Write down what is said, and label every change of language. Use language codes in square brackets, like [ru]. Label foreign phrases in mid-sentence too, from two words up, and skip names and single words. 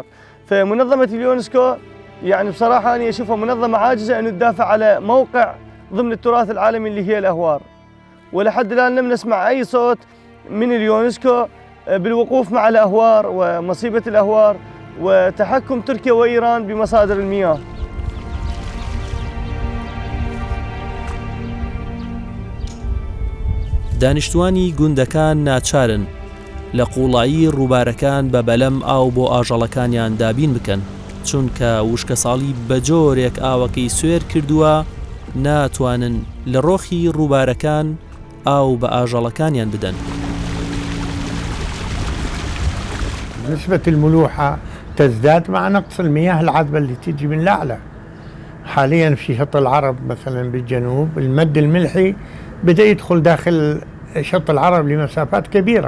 [ar] فمنظمة اليونسكو يعني بصراحة أنا أشوفها منظمة عاجزة أن تدافع على موقع ضمن التراث العالمي اللي هي الأهوار، ولحد الآن لم نسمع أي صوت من اليونسكو بالوقوف مع الأهوار ومصيبة الأهوار وتحكم تركيا وإيران بمصادر المياه. [ckb] دانیشتوانی گوندەکان ناچارن لە قوڵایی ڕووبارەکان بە بەلەم ئاو بۆ ئاژەڵەکانیان دابین بکەن چونکە وشکە ساڵی بە جۆرێک ئاوەکەی سوێر کردووە ناتوانن لە ڕۆخی ڕووبارەکان ئاو بە ئاژەڵەکانیان بدەن. [ar] نسبة الملوحة تزداد مع نقص المياه العذبة اللي تيجي من الأعلى. حاليا في شط العرب مثلا بالجنوب المد الملحي بدأ يدخل داخل شط العرب لمسافات كبيرة.